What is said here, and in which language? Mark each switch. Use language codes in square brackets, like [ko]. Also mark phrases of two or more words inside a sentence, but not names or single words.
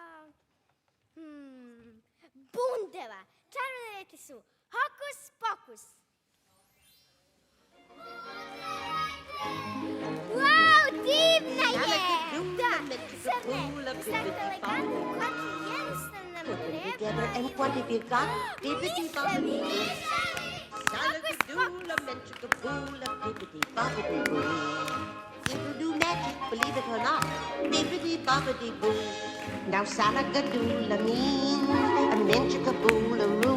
[sr] bundeva. Čarobne reči su hokus pokus. Wow, divna je! Da, sad ne. Sad elegantno koči jednostavno nam treba. [en] Together and what have you got? Bibbidi bobbidi boo. Salagadoola, menchikaboola, bibbidi bobbidi boo. It'll do magic, believe it or not. Bibbidi bobbidi boo. Now salagadoola means a menchikaboola roo.